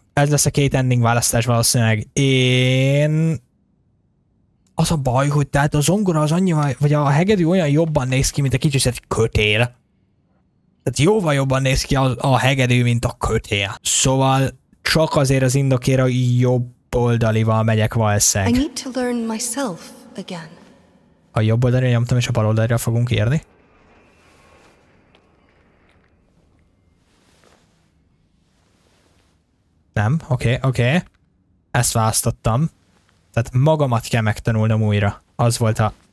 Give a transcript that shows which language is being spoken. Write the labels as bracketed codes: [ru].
[hu] Ez lesz a 2 ending választás valószínűleg. Én... Az a baj, hogy tehát a zongora az annyival, vagy a hegedű olyan jobban néz ki, mint a kicsit kötél. Tehát jóval jobban néz ki a hegedű, mint a kötél. Szóval csak azért az indokért a jobb oldalival megyek valószínűleg. [en] I need to learn myself again. [hu] A jobb oldalra nyomtam, és a bal oldalra fogunk írni. Nem, oké. Ezt választottam. Tehát magamat kell megtanulnom újra. Az volt a...